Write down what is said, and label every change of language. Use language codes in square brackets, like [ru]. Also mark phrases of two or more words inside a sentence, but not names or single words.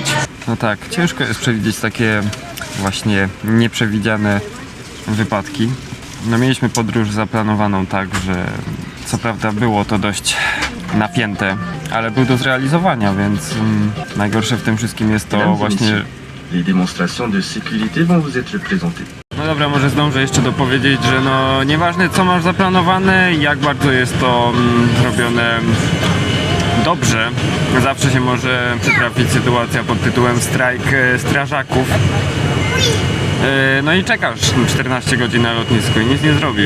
[pl] No tak, ciężko jest przewidzieć takie właśnie nieprzewidziane wypadki. No mieliśmy podróż zaplanowaną tak, że co prawda było to dość napięte, ale był do zrealizowania, więc najgorsze w tym wszystkim jest to właśnie... [fr] Les démonstrations de sécurité vont vous être présentées. [pl] No dobra, może zdążę jeszcze dopowiedzieć, że no nieważne co masz zaplanowane, jak bardzo jest to robione dobrze, zawsze się może przytrafić sytuacja pod tytułem strajk strażaków. No i czekasz 14 godzin na lotnisku i nic nie zrobisz.